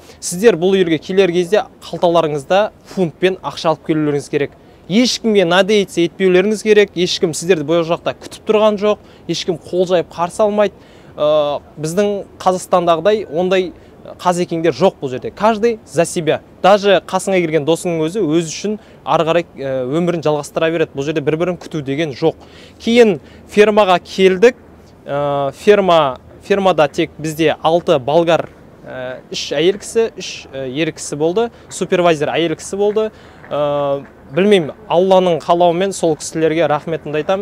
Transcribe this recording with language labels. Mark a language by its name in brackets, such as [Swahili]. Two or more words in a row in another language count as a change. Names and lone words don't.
[Kazakh] Сіздер бұл елге келер кезде қалталарыңызда фунтпен ақша алып келулеріңіз керек. Ешкімге надеяться етпеулеріңіз керек. Ешкім сіздерді бұл жақта күтіп тұрған жоқ. Ешкім қол жайып қарсы алмайды. Біздің Қазақстандағыдай ондай қазекеңдер жоқ бұл жерде. [Russian] Каждый за себя. [Kazakh] Даже қасыңа келген досыңның өзі үшін ары қарай өмірін жалғастыра береді. Бұл жерде бір-бірін күту деген жоқ. Кейін фермаға келдік. Фермада тек бізде 6 болгар, 3 әйел кісі, 3 ер кісі болды. Супервайзер әйел кісі болды. Білмеймін, Алланың қалауымен сол кісілерге рахметімді айтам.